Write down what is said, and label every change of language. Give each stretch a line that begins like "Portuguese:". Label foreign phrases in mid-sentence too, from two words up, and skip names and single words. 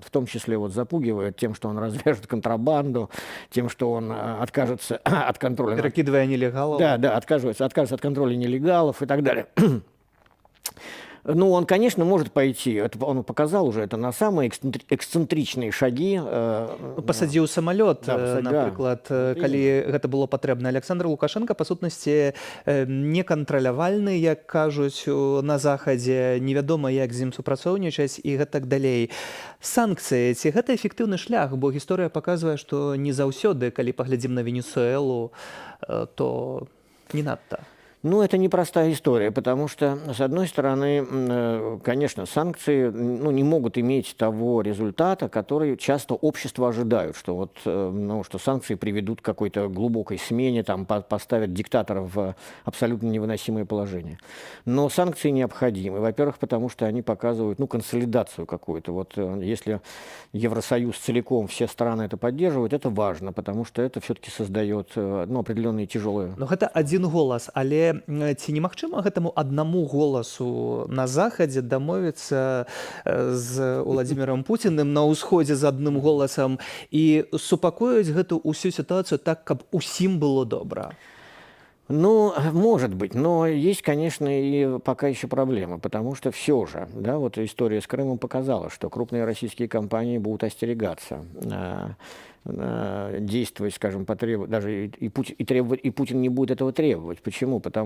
Russian: В том числе запугивает тем, что он развяжет контрабанду, тем, что он откажется от контроля. Перекидывая нелегалов. Да, откажется от контроля нелегалов и так далее. Он, конечно, может пойти, он показал уже это на самые эксцентричные шаги.
Belarusian: Пасадзіў самалёт, напрыклад, калі гэта было патрэбна. Александр Лукашенко, па сутнасці, некантралявальны, як кажуць на Захадзе, невядома, як з ім супрацоўнічаць і гэтак далей. Санкцыі, ці гэта эфектыўны шлях, бо гісторыя паказвае, што не заўсёды, калі паглядзім на Венесуэлу, то не надта.
Russian: Это непростая история, потому что, с одной стороны, конечно, санкции не могут иметь того результата, который часто общество ожидают, что что санкции приведут к какой-то глубокой смене, там, поставят диктаторов в абсолютно невыносимое положение. Но санкции необходимы, во-первых, потому что они показывают консолидацию какую-то. Если Евросоюз целиком, все страны это поддерживают, это важно, потому что это все-таки создает определенные тяжелые... Но это один голос,
Belarusian: але ці немагчыма гэтаму аднаму голасу на Захадзе дамовіцца з Владимиром Путиным на ўсходзе з адным голасам і супакоіць гэту ўсю сітуацыю так, каб усім было добра?
Russian: Может быть, но есть, конечно, и пока еще проблема, потому что все же, история с Крымом показала, что крупные российские компании будут остерегаться действовать, скажем, потребовать, даже и Путин не будет этого требовать.